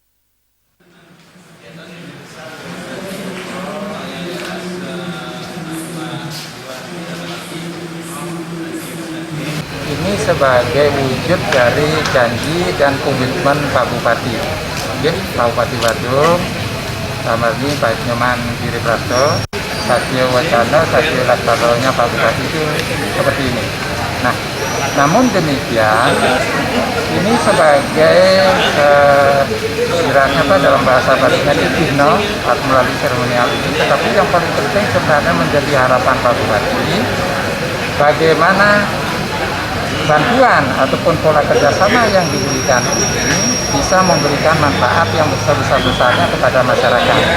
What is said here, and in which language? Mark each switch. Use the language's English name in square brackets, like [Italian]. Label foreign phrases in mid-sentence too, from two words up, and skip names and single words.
[Indonesian] Ini sebagai wujud dari janji dan komitmen Pak Bupati, Pak Bupati Badung, sama ini Pak Inyoman Giri Praste, [Balinese] Satyo Wacana, Satyo Laksanonya [Indonesian] Pak Bupati itu seperti ini. Nah, namun demikian, ini sebagai istilahnya dalam bahasa Balinya dibina melalui seremonial ini, tetapi yang paling penting sebenarnya menjadi harapan Pak Bupati, bagaimana bantuan ataupun pola kerjasama yang diberikan ini bisa memberikan manfaat yang besar-besarnya kepada masyarakat.